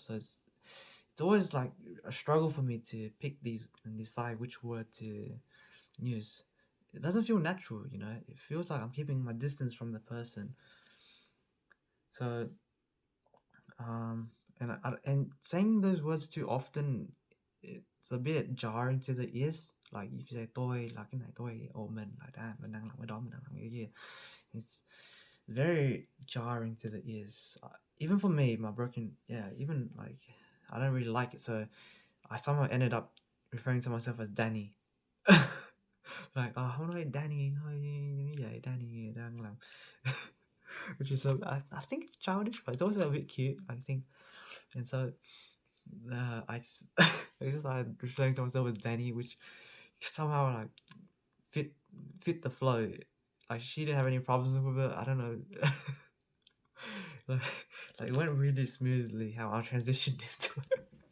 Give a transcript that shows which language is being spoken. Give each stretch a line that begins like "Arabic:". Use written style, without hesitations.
English: So it's always like a struggle for me to pick these and decide which word to use. It doesn't feel natural, It feels like I'm keeping my distance from the person. So, um, and saying those words too often, it's a bit jarring to the ears. Like if you say
Vietnamese: tôi là cái này, tôi or mình
English: like that,
Vietnamese: mình đang làm cái đó, mình đang làm cái kia.
English: It's very jarring to the ears. Even for me, my broken, yeah, even like I don't really like it. So I somehow ended up referring to myself as Danny. Like,
Vietnamese: hôm nay Danny hơi như vậy, Danny đang làm.
English: Which is I think it's childish, but it's also a bit cute. I think And so I just started referring to myself as Danny, which somehow like fit fit the flow. Like she didn't have any problems with it. I don't know. like, like it went really smoothly how I transitioned into it.